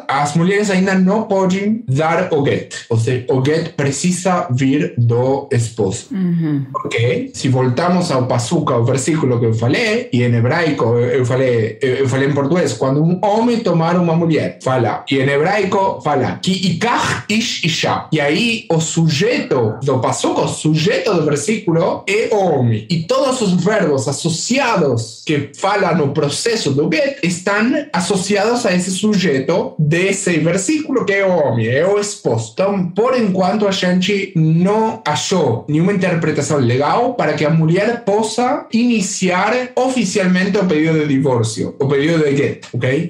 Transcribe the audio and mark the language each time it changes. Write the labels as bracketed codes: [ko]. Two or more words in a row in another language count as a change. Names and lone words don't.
[pt] As mulheres ainda não podem dar o get. Ou seja, o get precisa vir do esposo. Porque se voltamos ao pasuk, ao versículo que eu falei, e em hebraico eu falei em português, quando um homem tomar uma mulher, fala, e em hebraico fala, [he] כי יקח איש אשה. [pt] E aí o sujeito do pasuk, o sujeito do versículo é homem. E todos os verbos associados que falam no processo do get estão associados a esse sujeito desse versículo que é o homem, é o esposo. Então, por enquanto, a gente não achou nenhuma interpretação legal para que a mulher possa iniciar oficialmente o pedido de divórcio, o pedido de get, ok?